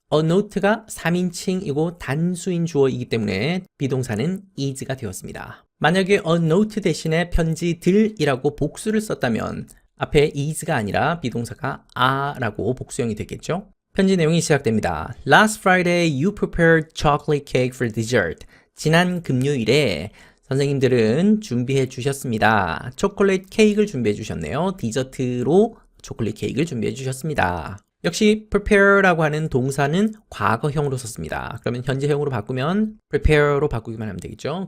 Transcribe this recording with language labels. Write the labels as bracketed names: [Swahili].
[Korean] a note가 3인칭이고 단수인 주어이기 때문에 비동사는 is가 되었습니다. 만약에 a note 대신에 편지들이라고 복수를 썼다면 앞에 is가 아니라 비동사가 are라고 복수형이 됐겠죠. 편지 내용이 시작됩니다. [English] Last Friday you prepared chocolate cake for dessert. [Korean] 지난 금요일에 선생님들은 준비해 주셨습니다. 초콜릿 케이크를 준비해 주셨네요. 디저트로 초콜릿 케이크를 준비해 주셨습니다. 역시 prepare라고 하는 동사는 과거형으로 썼습니다. 그러면 현재형으로 바꾸면 prepare로 바꾸기만 하면 되겠죠.